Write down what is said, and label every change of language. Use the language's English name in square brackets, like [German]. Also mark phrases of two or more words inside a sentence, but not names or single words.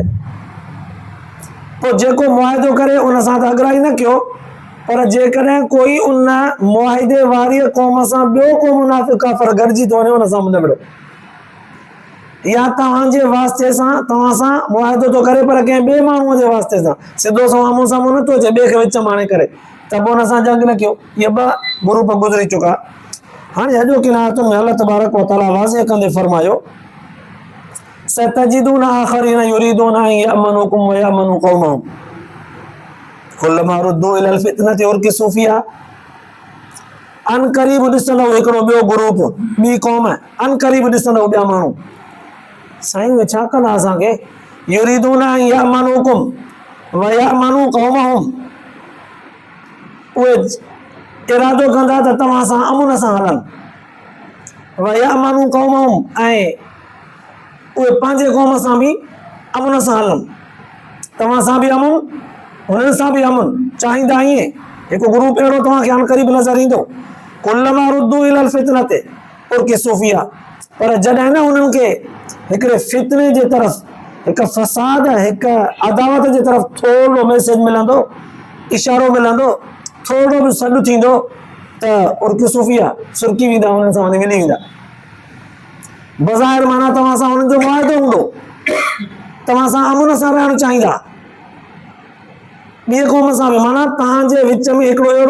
[Sindhi] पोइ जेको मुआहिदो करे उन सां त अॻिराई न कयो, पर जेकॾहिं कोई उन मुआहिदे वारी क़ौम सां ॿियो को मुनाफ़िक़ काफ़िर गॾिजी थो वञे, उन सां न विड़ो। या तव्हांजे वास्ते सां तव्हां सां मुआहिदो थो करे पर कंहिं ॿिए माण्हूअ जे वास्ते सां सिधो साम्हूं साम्हूं नथो अचे, ॿिए खे विच में आणे करे, त पोइ हुन सां जंग न कयो। इहे ॿ ग्रुप गुज़री चुका। हाणे अॼोकी आयतुनि में [Arabic] الله تبارك و تعالى [Sindhi] वाज़िह कंदे फरमायो [Arabic] ستجدون آخرين يريدون أن يأمنوكم و يأمنوا قومهم كلما ردوا إلى الفتنة أركسوا فيها. [Sindhi] अन क़रीब ॾिसंदव हिकिड़ो ॿियो ग्रुप, ॿी क़ौम, अन क़रीब ॾिसंदव ॿिया माण्हू, साईं उहे छा कंदा असांखे, [Arabic] يريدون أن يأمنوكم و يأمنوا قومهم, [Sindhi] उहे इरादो कंदा त तव्हां सां अमुन सां हलनि, [Arabic] و يأمنوا قومهم, [Sindhi] ऐं उहे पंहिंजे क़ौम सां बि अमुन सां हलनि, तव्हां सां बि अमुन हुननि सां बि अमुन चाहींदा। ईअं हिकु ग्रुप अहिड़ो तव्हांखे अन क़रीब नज़र ईंदो, [Arabic] كلما ردوا إلى الفتنة أركسوا فيها, [Sindhi] पर जॾहिं न उन्हनि खे हिकिड़े फितने जे तरफ़, हिकु फ़साद, हिकु अदावत जे तरफ़ थोरो मैसेज मिलंदो, इशारो मिलंदो, थोरो बि सॾु थींदो त [Arabic] أركسوا فيها, [Sindhi] सुरकी वेंदा, हुननि सां वञी मिली वेंदा। बज़ाहिर माना तव्हां सां हुननि जो मुआहिदो हूंदो, तव्हां सां अमुन सां रहणु चाहींदा, ॿिए क़ौम सां बि, माना तव्हांजे विच में हिकिड़ो अहिड़ो